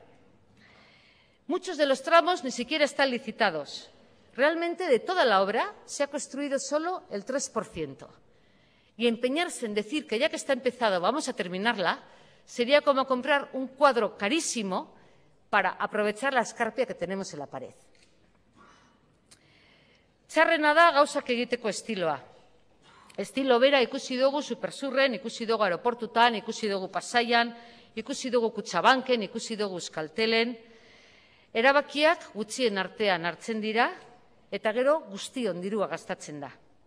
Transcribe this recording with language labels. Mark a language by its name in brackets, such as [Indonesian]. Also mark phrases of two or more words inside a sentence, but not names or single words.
[Spanish] Muchos de los tramos ni siquiera están licitados. Realmente, de toda la obra, se ha construido solo el 3%. Y empeñarse en decir que ya que está empezado vamos a terminarla, sería como comprar un cuadro carísimo para aprovechar la escarpia que tenemos en la pared. [Basque] Txarrena da gauzak egiteko estiloa. Estilo bera ikusi dugu Supersurren, ikusi dugu aeroportutan, ikusi dugu Pasaian, ikusi dugu Kutxabanken, ikusi dugu Euskaltelen. Erabakiak gutxien artean hartzen dira eta gero guztion dirua gastatzen da.